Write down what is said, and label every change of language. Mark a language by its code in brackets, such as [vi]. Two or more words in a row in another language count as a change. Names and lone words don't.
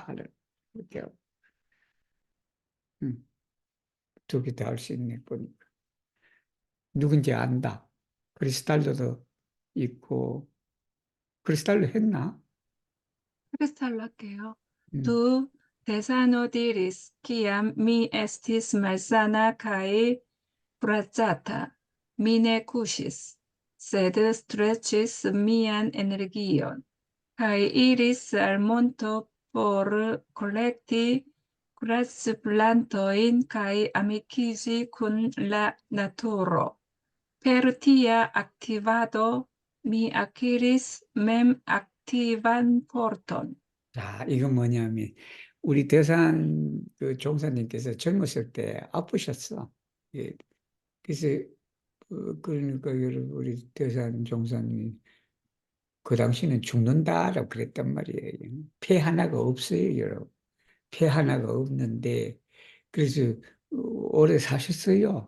[ko] 이렇게 두 개 다 할 수 있네 보니까. 누군지 안다. 크리스탈로도 있고, 크리스탈로 했나? 크리스탈로 할게요. 음. [eo] Tu tesano diris, kiam mi estis malsana kai bracata, mi ne kuŝis, sed streĉis mian energion, kaj iris al monto por kolekti grassplantojn kaj amikiĝi kun la naturo. Per tia aktivado mi akiris mem aktivan forton. [ko] 자, 이건 뭐냐면, 우리 대산 그 종사님께서 젊었을 때 아프셨어. 예. 그래서, 그러니까 여러분, 우리 대산 종사님이 그 당시는 죽는다라고 그랬단 말이에요. 폐 하나가 없어요, 여러분. 폐 하나가 없는데, 그래서 오래 사셨어요.